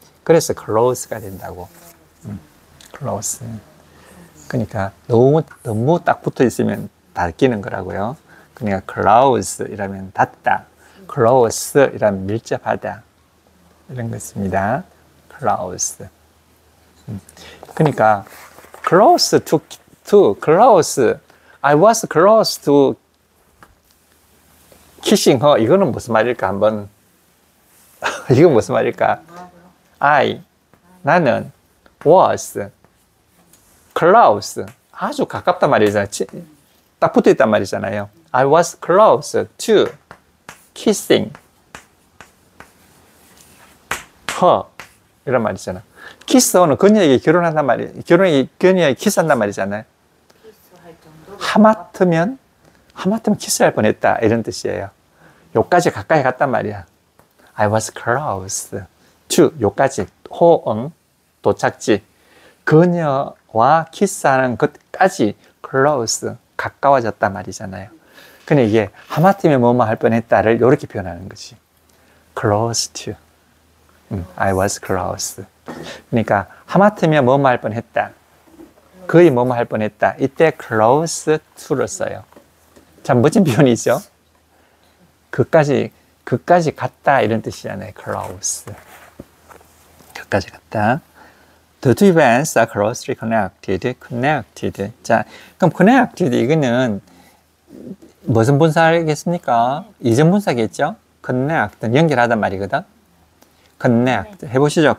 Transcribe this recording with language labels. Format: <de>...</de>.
<ko>그래서 close가 된다고.</ko> <en>close.</en> <ko>그러니까 너무 딱 붙어 있으면 닫히는 거라고요. 그러니까 close 이라면 닫다, close 이라면 밀접하다 이런 것입니다.</ko> <en>close. 그러니까 close to close. I was close to kissing her.</en> <ko>이거는 무슨 말일까 한번. 이건 무슨 말일까? 나는</ko> <en>was close.</en> <ko>아주 가깝단 말이잖아요. 딱 붙어 있단 말이잖아요.</ko> <en>I was close to kissing her.</en> <ko>이런 말이잖아. 키스는 그녀에게 결혼한단 말이에요. 그녀에게 키스한단 말이잖아요. 하마터면 키스할 뻔했다 이런 뜻이에요. 요까지 가까이 갔단 말이야.</ko> <en>I was close to</en> <ko>요까지 호응 도착지 그녀와 키스하는 것까지 close 가까워졌단 말이잖아요. 근데 이게 하마터면 뭐뭐 할 뻔했다를 이렇게 표현하는 거지.</ko> <en>close to I was close.</en> <ko>그러니까 하마터면 뭐뭐 할 뻔했다. 거의 뭐뭐 할 뻔했다. 이때 close to를 써요. 참 멋진 표현이죠. 그까지 갔다 이런 뜻이잖아요. close. 그까지 갔다.</ko> <en>The two events are closely connected.</en> <ko>자, 그럼 connected 이거는 무슨 분사겠습니까? 이전 분사겠죠? connect 연결하단 말이거든. connect 해보시죠.</ko>